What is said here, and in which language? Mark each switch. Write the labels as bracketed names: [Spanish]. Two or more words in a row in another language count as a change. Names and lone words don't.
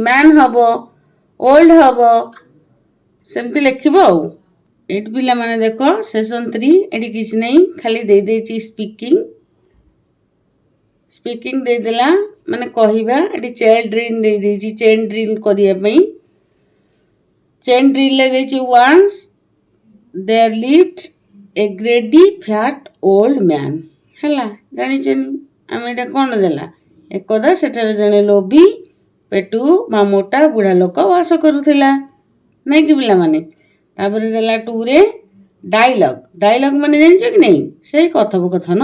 [Odia] ମ୍ୟାନ୍ ହବ, ଓଲ୍ଡ ହବ, ସେମିତି ଲେଖିବ ଆଉ। ଏଇଠି ପିଲାମାନେ ଦେଖ ସେସନ୍ 3 ଏଠି କିଛି ନାହିଁ, ଖାଲି ଦେଇଦେଇଛି ସ୍ପିକିଂ ଦେଇଦେଲା ମାନେ କହିବା। ଏଠି [English] chain drill [Odia] ଦେଇଦେଇଛି, [English] chain drill [Odia] କରିବା ପାଇଁ। [English] chain drillରେ [Odia] ଦେଇଛି [English] once there lived a greedy fat old man। [Odia] ହେଲା, ଜାଣିଛନି ଆମେ ଏଇଟା କ'ଣ ଦେଲା? ଏକଦା ସେଠାରେ ଜଣେ ଲୋଭୀ ପେଟୁ ବା ମୋଟା ବୁଢ଼ା ଲୋକ ବାସ କରୁଥିଲା, ନାଇଁ କି ପିଲାମାନେ? ତାପରେ ଦେଲା 2ରେ ଡାଇଲଗ୍ ମାନେ ଜାଣିଛ କି ନାହିଁ? ସେଇ କଥୋପକଥନ।